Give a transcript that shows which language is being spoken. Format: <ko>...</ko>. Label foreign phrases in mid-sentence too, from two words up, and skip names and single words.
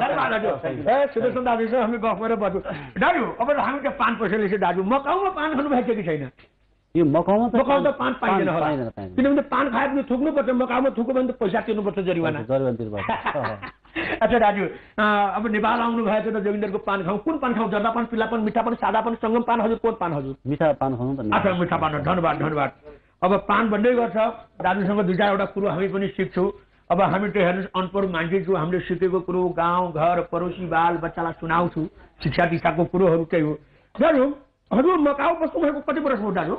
<ne>सुदर्शन दाजुसँग हामी गफ गरेर बस्छौँ। दाजु अब हामी त्यो पान पैसा दाजु मकाउमा पान खानु भएको कि छैन? यो मकाउमा त पान पाइँदैन होला, किनभने पान खाएर पनि थुक्नुपर्छ। मकाउमा थुक्यो भने त पैसा तिर्नुपर्छ, जरिवाना। अच्छा दाजु अब नेपाल आउनु भएको त जोगिन्दरको पान खाउँ। कुन पान खाउँ? जर्दा पान, पिल्ला पान, मिठा पान, सादा पान, सङ्गम पान हजुर? कोन पान हजुर? मिठा पान खाउँ। अच्छा मिठा पान, धन्यवाद धन्यवाद। अब प्लान भन्दै गर्छ दाजुसँग दुई चारवटा कुरो हामी पनि सिक्छौँ अब हामी त्यो हेर्नुहोस् अनपढ मान्छे छु हामीले सिकेको कुरो गाउँ घर पडोसी बाल बच्चालाई सुनाउँछु शिक्षा दिशाको कुरोहरू चाहिँ हो दाजु हजुर मकाउ बस्नुभएको कति वर्ष हो दाजु</ne>